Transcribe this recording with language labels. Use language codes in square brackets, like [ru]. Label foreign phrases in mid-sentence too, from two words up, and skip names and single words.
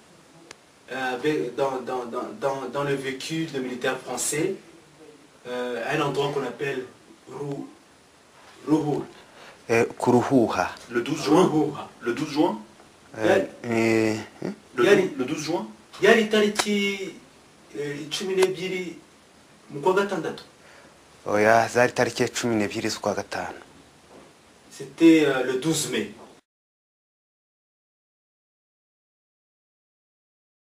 [fr] dans le véhicule de militaires français à un endroit qu'on appelle Ruhul. [rw] Kuruhuha. [fr] Le 12 juin? Le 12 juin? Le 12 juin? [rw] Yari tariki 12 mu kwa gatandatu. Oya, zari tariki 12 z'ukwa gatanu. [fr] C'était le 12 mai.